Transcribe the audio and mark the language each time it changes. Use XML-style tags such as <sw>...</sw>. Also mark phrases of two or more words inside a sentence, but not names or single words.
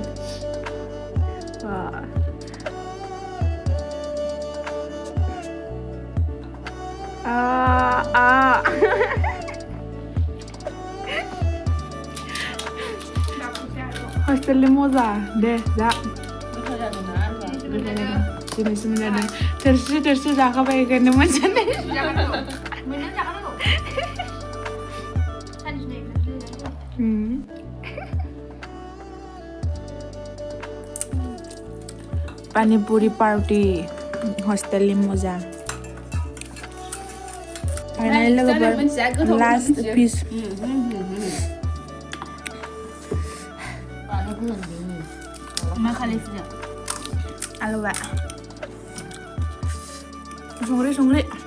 <brx>हस्टेलनि मजा दे जा दिनैसो मोनजादों थोरसि जाखाबाय बेखायनो मोनजानाय pani puri party hostelनि मजा फाइनालि लोगोफोर</brx> <en>last piece</en> <brx>मा खालायफिनो आलुआ संख्रि</brx>